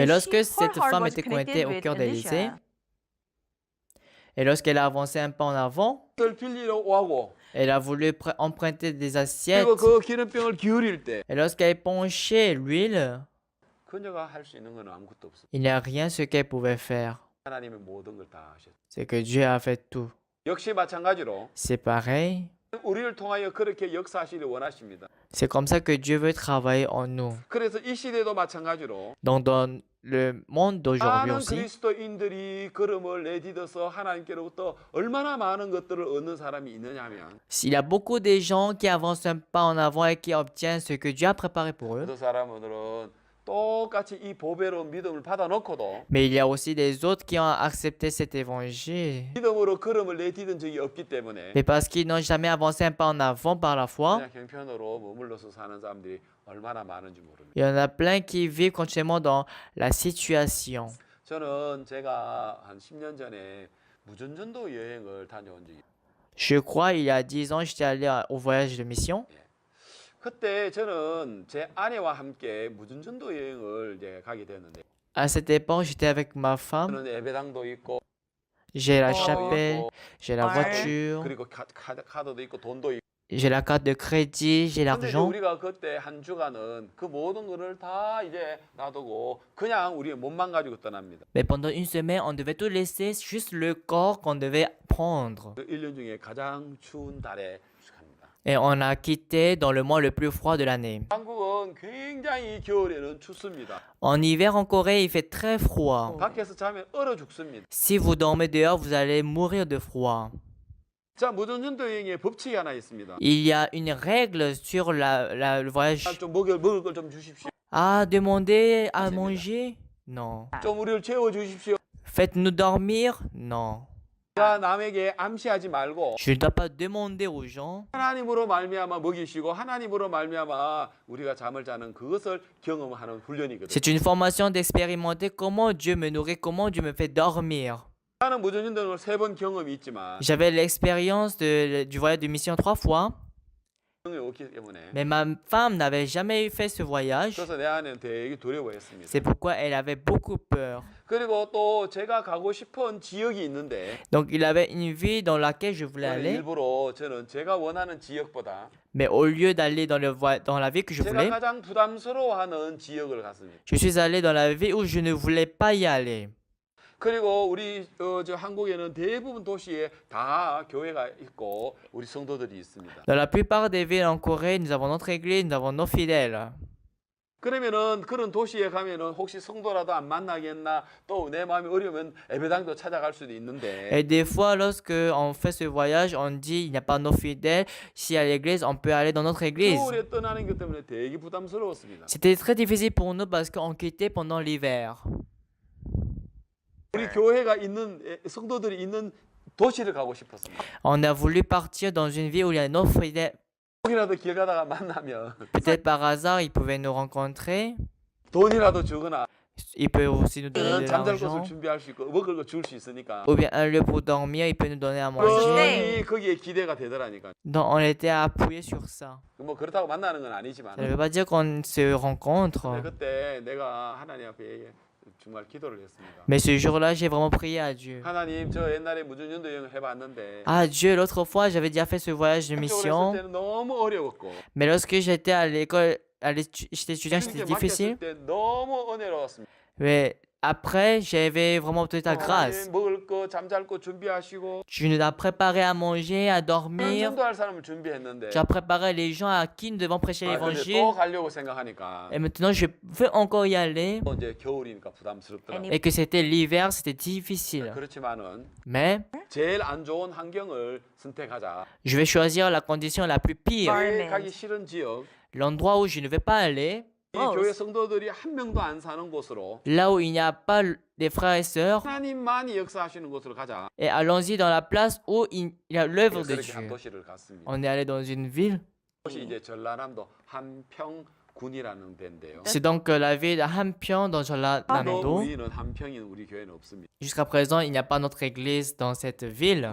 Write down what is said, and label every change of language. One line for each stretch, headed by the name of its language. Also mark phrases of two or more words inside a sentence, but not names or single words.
English: And
French: lorsque
English: her
French: cette
English: heart
French: femme
English: was
French: était
English: connected
French: connectée au
English: with
French: cœur d'Élisée,
English: Elisha.
French: et lorsqu'elle a avancé un pas en avant,
Korean: 그걸 빌리러 오고
French: elle a voulu emprunter des assiettes,
Korean: 그리고 그 기름병을 기울일 때
French: et lorsqu'elle penchait l'huile,
Korean: 그녀가 할 수 있는 건 아무것도 없습니다.
French: il n'y a rien ce qu'elle pouvait faire.
Korean: 하나님의 모든 걸 다 하셨어요.
French: C'est que Dieu a fait tout.
Korean: 역시 마찬가지로
French: C'est pareil.
Korean: 우리를 통하여 그렇게 역사하시길 원하십니다.
French: C'est comme ça que Dieu veut travailler en nous.
Korean: 그래서 이 시대도 마찬가지로
French: Donc dans le monde d'aujourd'hui
Korean: 많은
French: aussi,
Korean: 그리스도인들이 걸음을 내딛어서 하나님께로부터 얼마나 많은 것들을 얻는 사람이 있느냐 하면
French: s'il y a beaucoup de gens qui avancent un pas en avant et qui obtiennent ce que Dieu a préparé pour eux,
Korean: 그 사람들은 똑같이 이 보배로운 믿음을 받아놓고도
French: mais il y a aussi des autres qui ont accepté cet évangile.
Korean: 믿음으로 걸음을 내딛은 적이 없기 때문에
French: Mais parce qu'ils n'ont jamais avancé un pas en avant par la foi,
Korean: 그냥 형편으로 머물러서 사는 사람들이 얼마나 많은지 모릅니다.
French: il y en a plein qui vivent continuellement dans la situation.
Korean: 저는 제가 한 10년 전에 무전전도 여행을 다녀온 적이
French: Je crois, il y a 10 ans, j'étais allé au voyage de mission.
Korean: 그때 저는 제 아내와 함께 무전전도 여행을 이제 가게 되었는데
French: À cette époque, j'étais avec ma femme.
Korean: 저는 예배당도 있고
French: J'ai la
Korean: 차도
French: chapelle,
Korean: 있고,
French: j'ai la Ouais. voiture,
Korean: 그리고 카드도 있고 돈도 있고
French: j'ai la carte de crédit, j'ai
Korean: 근데 이제
French: l'argent.
Korean: 우리가 그때 한 주간은 그 모든 거를 다 이제 놔두고 그냥 우리의 몸만 가지고 떠납니다.
French: Mais pendant une semaine, on devait tout laisser, juste le corps qu'on devait prendre.
Korean: 그 1년 중에 가장 추운 달에 갑니다.
French: Et on a quitté dans le mois le plus froid de l'année.
Korean: 한국은 굉장히 겨울에는 춥습니다.
French: En hiver en Corée, il fait très froid.
Korean: 밖에서 자면 얼어 죽습니다.
French: Si vous dormez dehors, vous allez mourir de froid.
Korean: 자, 무전전도 여행에 법칙이 하나 있습니다.
French: Il y a une règle sur le voyage.
Korean: 좀 먹을 걸 좀 주십시오.
French: Ah, demander à manger? Non.
Korean: 좀 우리를 채워 주십시오.
French: Faites-nous dormir? Non.
Korean: 자, 남에게 암시하지 말고
French: Je ne dois pas demander aux gens.
Korean: 하나님으로 말미암아 먹이시고 하나님으로 말미암아 우리가 잠을 자는 그것을 경험하는 훈련이거든요.
French: C'est une formation d'expérimenter comment Dieu me nourrit, comment Dieu me fait dormir.
Korean: 나는 무전전도를 3번 경험이 있지만
French: J'avais l'expérience du voyage de mission 3 fois.
Korean: 없기 때문에.
French: Mais ma femme n'avait jamais fait ce voyage.
Korean: 그래서 내 아내는 되게 두려워했습니다.
French: C'est pourquoi elle avait beaucoup peur.
Korean: 그리고 또 제가 가고 싶은 지역이 있는데
French: Donc il avait une ville dans laquelle je voulais
Korean: 저는
French: aller.
Korean: 일부러 저는 제가 원하는 지역보다
French: Mais au lieu d'aller dans la ville que je
Korean: 제가
French: voulais,
Korean: 가장 부담스러워하는 지역을 갔습니다.
French: je suis allé dans la ville où je ne voulais pas y aller.
Korean: 그리고 우리 저 한국에는 대부분 도시에 다 교회가 있고 우리 성도들이 있습니다.
French: Dans la plupart des villes en Corée, nous avons notre église, nous avons nos fidèles.
Korean: 그러면은 그런 도시에 가면은 혹시 성도라도 안 만나겠나 또 내 마음이 어려우면 예배당도 찾아갈 수도 있는데
French: Et des fois, lorsque on fait ce voyage, on dit il n'y a pas nos fidèles. Si à l'église, on peut aller dans notre église.
Korean: 겨울에 떠나는 것 때문에 되게 부담스러웠습니다.
French: C'était très difficile pour nous parce qu'on quittait pendant l'hiver.
Korean: 우리 교회가 있는 성도들이 있는 도시를 가고 싶었습니다.
French: On a voulu partir dans une ville où il y a nos fidèles.
Korean: 혹이라도 길 가다가 만나면
French: Peut-être par hasard, ils pouvaient nous rencontrer.
Korean: 돈이라도 주거나
French: Ils peuvent aussi nous donner de
Korean: 잠잘 곳을
French: l'argent.
Korean: 준비할 수 있고 먹을 거 줄 수 있으니까
French: Ou bien un lieu pour dormir, ils peuvent nous donner à manger.
Korean: 그게 거기에 기대가 되더라니까.
French: Donc on était appuyés sur ça.
Korean: 뭐 그렇다고 만나는 건 아니지만
French: Ça ne veut pas dire qu'on se rencontre.
Korean: 그때 내가 하나님 앞에 정말 기도를 했습니다.
French: Mais ce jour-là, j'ai vraiment prié à Dieu.
Korean: 하나님 저 옛날에 무전연도 여행 해봤는데
French: Ah Dieu, l'autre fois, j'avais déjà fait ce voyage de
Korean: 한쪽으로
French: mission.
Korean: 했을 때는 너무 어려웠고
French: Mais lorsque j'étais à l'école, j'étais étudiant,
Korean: 이렇게
French: c'était
Korean: 맡겼을
French: difficile.
Korean: 때 너무 은혜로웠습니다.
French: Mais après, j'avais vraiment obtenu ta grâce.
Korean: 하나님 먹을 거 잠잘 거 준비하시고
French: Tu nous as préparé à manger, à dormir.
Korean: 전도할 사람을 준비했는데
French: Tu as préparé les gens à qui nous devons prêcher
Korean: 근데
French: l'évangile.
Korean: 또 가려고 생각하니까
French: Et maintenant, je veux encore y aller.
Korean: 또 이제 겨울이니까 부담스럽더라고요.
French: Et que c'était l'hiver, c'était difficile.
Korean: 그렇지만은
French: Mais
Korean: 제일 안 좋은 환경을 선택하자.
French: je vais choisir la condition la plus pire.
Korean: 교회 가기 싫은 지역,
French: L'endroit où je ne vais pas aller.
Korean: 이 교회 성도들이 한 명도 안 사는 곳으로
French: Là où il n'y a pas des frères et sœurs.
Korean: 하나님만이 역사하시는 곳으로 가자.
French: Et allons-y dans la place où il y a l'œuvre de
Korean: 그렇게 한
French: Dieu.
Korean: 도시를 갔습니다.
French: On est allé dans une ville.
Korean: 그것이 이제 전라남도 한평군이라는 데인데요.
French: C'est donc la ville de Hampion dans
Korean: 또
French: Jeollanam-do.
Korean: 우리는 한평인 우리 교회는 없습니다.
French: Jusqu'à présent, il n'y a pas notre église dans cette ville.